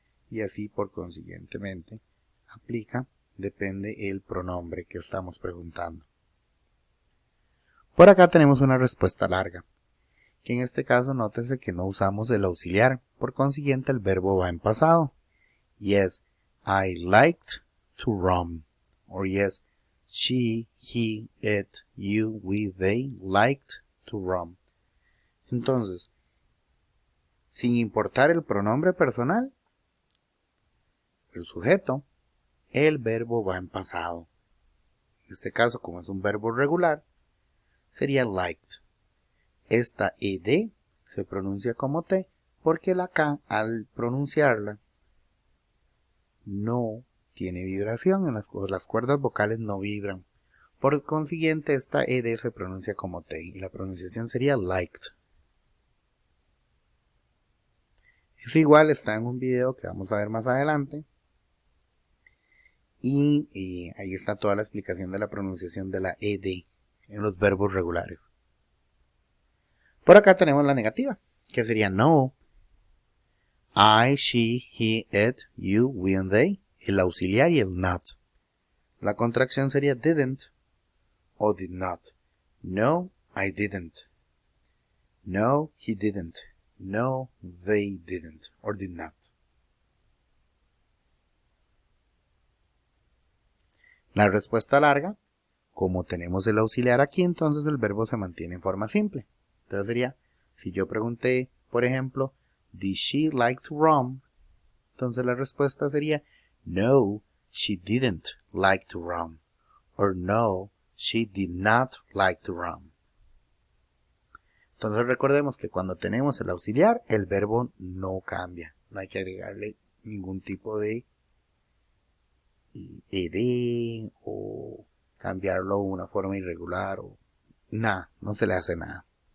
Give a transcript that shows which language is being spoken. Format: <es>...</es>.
<es>Y así por consiguientemente aplica, depende el pronombre que estamos preguntando. Por acá tenemos una respuesta larga, que en este caso nótese que no usamos el auxiliar, por consiguiente el verbo va en pasado.</es> <en>Yes, I liked to run. Or yes, she, he, it, you, we, they liked to run.</en> <es>Entonces, sin importar el pronombre personal, el sujeto, el verbo va en pasado. En este caso, como es un verbo regular, sería liked. Esta ed se pronuncia como T porque la K, al pronunciarla, no tiene vibración. Las cuerdas vocales no vibran. Por consiguiente, esta ed se pronuncia como T y la pronunciación sería liked. Eso igual está en un video que vamos a ver más adelante. Y ahí está toda la explicación de la pronunciación de la ed en los verbos regulares. Por acá tenemos la negativa, que sería no.</es> <en>I, she, he, it, you, we and they.</en> <es>El auxiliar y el</es> <en>not.</en> <es>La contracción sería</es> <en>didn't</en> <es>o</es> <en>did not.</en> <es>No,</es> <en>I didn't. No, he didn't. No, they didn't or did not.</en> <es>La respuesta larga, como tenemos el auxiliar aquí, entonces el verbo se mantiene en forma simple. Entonces sería, si yo pregunté, por ejemplo,</es> <en>did she like to run?</en> <es>Entonces la respuesta sería, no,</es> <en>she didn't like to run. Or no, she did not like to run.</en> <es>Entonces recordemos que cuando tenemos el auxiliar, el verbo no cambia. No hay que agregarle ningún tipo de ed o cambiarlo de una forma irregular o nada, no se le hace nada.</es>